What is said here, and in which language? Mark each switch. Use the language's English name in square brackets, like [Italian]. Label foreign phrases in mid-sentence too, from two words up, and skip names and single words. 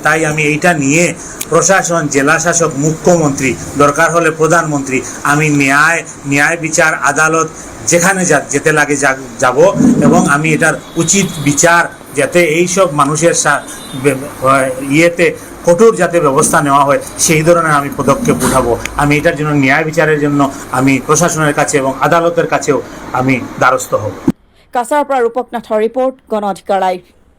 [Bangla] তাই আমি এইটা নিয়ে প্রশাসন, জেলা শাসক, মুখ্যমন্ত্রী, দরকার হলে প্রধানমন্ত্রী, আমি ন্যায় বিচার, আদালত যেখানে যেতে লাগে যাব, এবং আমি এটার উচিত বিচার যাতে এইসব মানুষের ইয়েতে কঠোর যাতে ব্যবস্থা নেওয়া হয়, সেই ধরনের আমি পদক্ষেপ উঠাবো। আমি এটার জন্য ন্যায় বিচারের জন্য আমি প্রশাসনের কাছে এবং আদালতের কাছেও আমি দ্বারস্থ হব। [Assamese] কাছাৰৰ পৰা ৰূপক নাথৰ ৰিপৰ্ট, গণ অধিকাৰ লাইভ।